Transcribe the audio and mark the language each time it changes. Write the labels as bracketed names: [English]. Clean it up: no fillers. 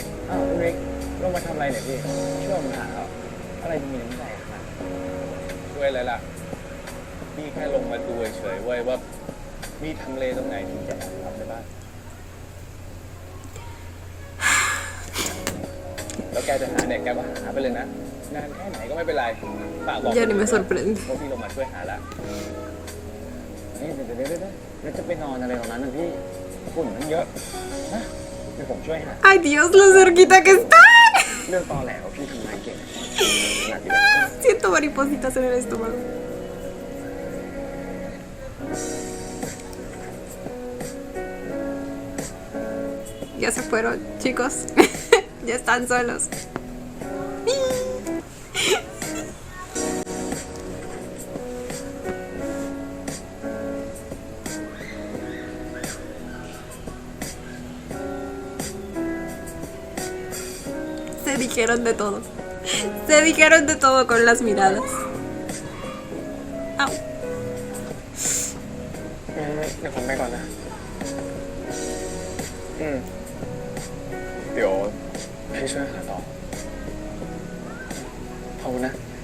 [Thai] อ้าวพี่มิกลงมาทำอะไรเนี่ยพี่ช่วยผมหาอะไรที่มีน้ำใจครับช่วยอะไรล่ะพี่แค่ลงมาดูเฉยๆเว้ยว่ามีทำเลตรงไหนที่จะทำได้บ้างแล้วแกจะหาเนี่ยแกก็หาไปเลยนะนานแค่ไหนก็ไม่เป็นไรฝากบอก [Spanish] Ya ni me sorprende. [Thai] พวกพี่ลงมาช่วยหาละนี่เดี๋ยวแล้วจะไปนอนอะไรตรงนั้นนะพี่ฝุ่นมันเยอะนะเดี๋ยวผมช่วยหา [Spanish] Ay, Dios, lo cerquita que están. [Thai] เรื่องตอแหลว่าพี่ทำงานเก่งขนาดนี้ [Spanish] Siento maripositas en el estómago. Ya se fueron, chicos. Ya están solos. Se dijeron de todo. Se dijeron de todo con las miradas. Au. [Thai] เดี๋ยวผมไปก่อนนะเดี๋ยวพี่ช่วยหาต่อขอบคุณนะ